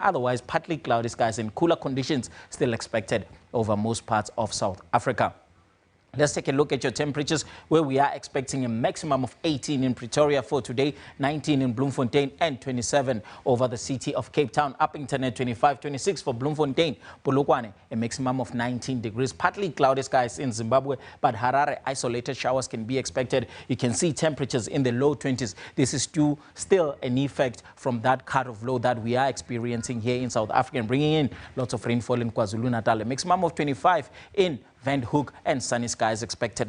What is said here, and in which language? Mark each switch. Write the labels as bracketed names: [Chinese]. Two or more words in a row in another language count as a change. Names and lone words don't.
[English] Otherwise, partly cloudy skies and cooler conditions still expected over most parts of South Africa. Let's take a look at your temperatures, where we are expecting a maximum of 18 in Pretoria for today, 19 in Bloemfontein, and 27 over the city of Cape Town. Uppington at 25, 26 for Bloemfontein. Polokwane, a maximum of 19 degrees. Partly cloudy skies in Zimbabwe, but Harare, isolated showers can be expected. You can see temperatures in the low 20s. This is still an effect from that cut-off low that we are experiencing here in South Africa and bringing in lots of rainfall in KwaZulu-Natal. A maximum of 25 in Van Hook, and sunny skies expected.